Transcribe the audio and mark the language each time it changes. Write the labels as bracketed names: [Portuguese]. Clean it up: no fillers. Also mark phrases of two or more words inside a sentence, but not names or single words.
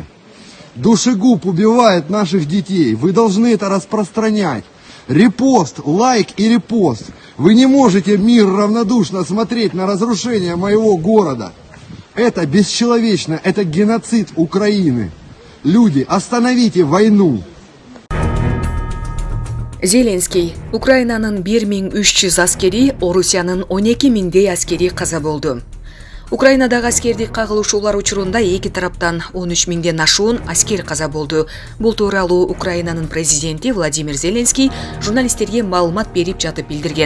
[Russian] Душегуб убивает наших детей. Вы должны это распространять. Репост, лайк и репост. Вы не можете мир равнодушно смотреть на разрушение моего города. Это бесчеловечно, это геноцид Украины. Люди, остановите войну. [Kyrgyz] Зеленский, Украинанын 1300 аскери, Орусиянын 12000 аскери каза болду. Украинадагы аскердик кагылышуулар учурунда эки тараптан 13000ден ашуун аскер каза болду. Бул тууралуу Украинанын президенти Владимир Зеленский журналисттерге маалымат берип жатып билдирген.